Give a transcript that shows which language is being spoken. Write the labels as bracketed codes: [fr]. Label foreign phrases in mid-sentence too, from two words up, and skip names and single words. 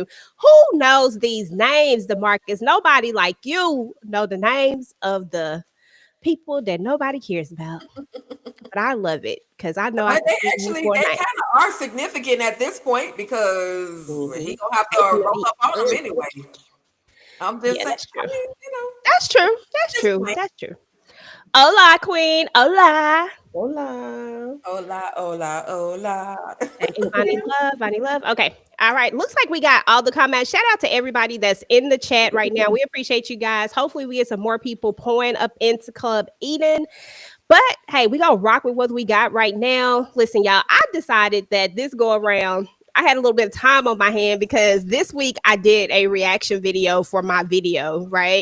[en] Who knows these names, DeMarcus? Nobody like you know the names of the people that nobody cares about. But I love it because I know I But can see you for a they night. kind of are significant at this point because Mhm. he gonna have to Thank you, roll up on them Eddie. anyway. I'm just Yeah, saying, that's I true. mean, That's true. That's true. That's true. Hola, queen. Hola. Hola. [es] Hola, hola, hola. [en] Hey, Vonnie Love. Okay. All right. Looks like we got all the comments. Shout out to everybody that's in the chat right now. We appreciate you guys. Hopefully, we get some more people pouring up into Club Eden. But hey, we gonna rock with what we got right now. Listen, y'all, I decided that this go around, I had a little bit of time on my hand because this week I did a reaction video for my video, right?